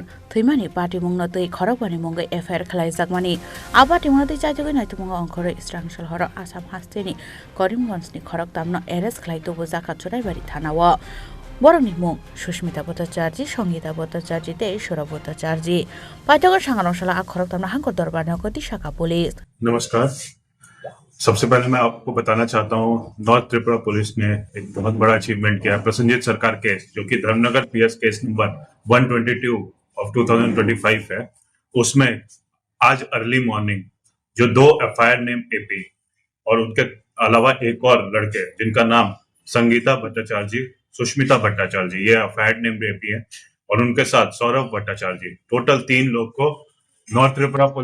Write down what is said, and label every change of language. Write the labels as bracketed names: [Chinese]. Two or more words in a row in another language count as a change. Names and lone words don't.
[Kok Borok] Thwimani Patimungo Khoroktham FIR Khlaijakha Patimungo Chaijogi Naitumungo Hangkhor Srangsal Horo Assam Hastini Karimganj ni Khoroktham arrest khlaijakha Churaibari Thanawa Bohrok ni mung Sushmita Bhattacharya Sangita Bhattacharya Ishora Bhattacharya Patimungo Sangrongsalo Khoroktham Hangkhor Dorbar Nogo Tisakha police. [Hindi] नमस्कार। सबसे पहले मैं आपको बताना चाहता हूँ नॉर्थ त्रिपुरा पुलिस ने एक बहुत बड़ा अचीवमेंट किया है। प्रसन्नजीत सरकार केस जो कि धर्मनगर [English] PS case number 122 of 2025 [Hindi] है, उसमें आज [English] early morning [Hindi] जो 2 [English] FIR name AP [Hindi] और उनके अलावा एक और लड़के जिनका नाम संगीता भट्टाचार्य सुष्मिता भट्टाचार्य ये [English] FIR name AP [Hindi] है और उनके साथ सौरभ भट्टाचार्य टोटल 3 लोग को नॉर्थ त्रिपुरा